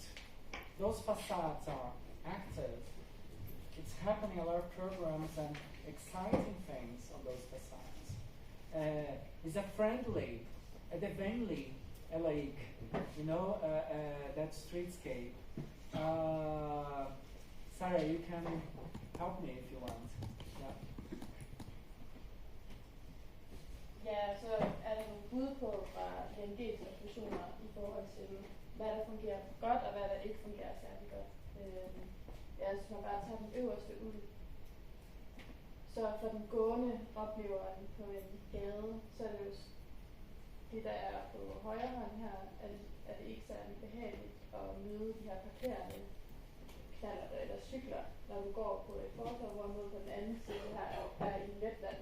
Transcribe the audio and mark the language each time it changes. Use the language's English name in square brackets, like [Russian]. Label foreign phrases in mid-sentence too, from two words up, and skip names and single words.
[English] Those facades are active. It's happening a lot of programs and exciting things on those facades. Is a friendly, a friendly lake, you know, that streetscape. Sarah, you can help me if you want. Yeah. [Danish] Ja, så er der nogle bud på fra DNG's observationer i forhold til, hvad der fungerer godt og hvad der ikke fungerer særlig godt. Ja, hvis man bare tager den øverste ud, så for den gående opleveren på en gade, så er det jo det, der er på højre hånd her, er det ikke særlig behageligt at møde de her parkerende knaller eller cykler, når du går på et fortov, hvorimod på den anden side her er i Letland.